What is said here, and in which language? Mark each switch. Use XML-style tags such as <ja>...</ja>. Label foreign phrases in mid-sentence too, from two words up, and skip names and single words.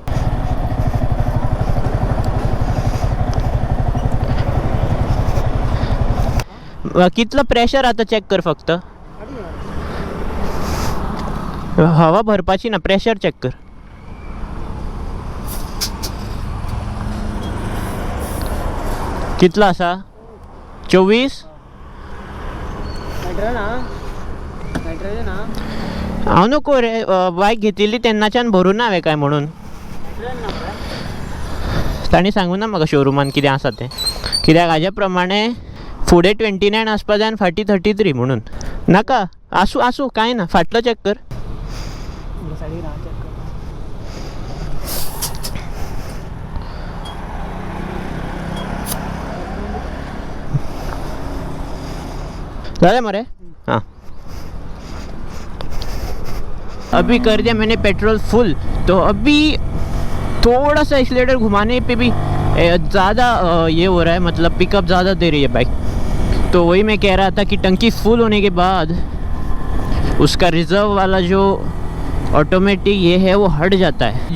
<kok>कितलं प्रेशर आता चेक कर, फक्त हवा भरपाची ना, प्रेशर चेक कर। कितला असा 24 हांव नको रे, बायक घेतिल्ली तेन्नाच्यान भरून हांवें काय म्हणून, ताणी सांगूं ना म्हाका शोरुमान कितें आसा तें, कित्याक हाज्या प्रमाणे फुडें 29 आसपा जाय आनी फाटीं 33 म्हणून। नाका आसूं आसूं कांय ना, फाटलो चेक कर। जाले मरे</kok> <hi>हाँ, अभी कर दिया मैंने</hi> <en>petrol full.</en> <hi>तो अभी थोड़ा सा एक्सीलेटर घुमाने पे भी ज़्यादा ये हो रहा है, मतलब पिकअप ज़्यादा दे रही है बाइक। तो वही मैं कह रहा था कि टंकी फुल होने के बाद उसका रिज़र्व वाला जो ऑटोमेटिक ये है वो हट जाता है।</hi>